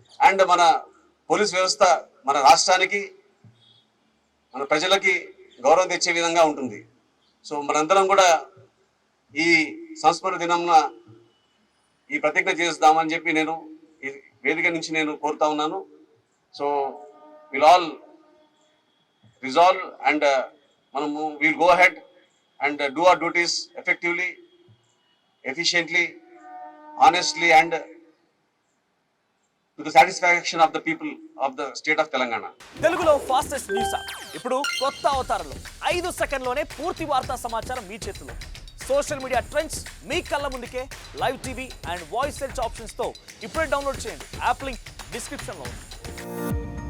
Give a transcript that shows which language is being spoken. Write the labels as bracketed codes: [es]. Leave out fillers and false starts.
[en] and [te] మన police వ్యవస్థ మన రాష్ట్రానికి మన ప్రజలకి గౌరవం తెచ్చే విధంగా ఉంటుంది. సో మనందరం కూడా ఈ సంస్మరణ దినంన ఈ ప్రతిజ్ఞ చేద్దామని చెప్పి నేను ఈ వేదిక నుంచి నేను కోరుతా ఉన్నాను. [en] So will all resolve and we'll go ahead and do our duties effectively, efficiently, honestly and to the satisfaction of the people of the state of Telangana. [te] తెలుగులో ఫాస్టెస్ట్ న్యూస్ ఇప్పుడు కొత్త అవతారంలో 5 సెకండ్లోనే పూర్తి వార్తా సమాచారం మీ చేతిలో. సోషల్ మీడియా ట్రెండ్స్ మీ కళ్ళ ముందుకే live TV and voice search ఆప్షన్స్తో ఇప్పుడే డౌన్లోడ్ చేయండి. యాప్ లింక్ డిస్క్రిప్షన్లో ఉంది.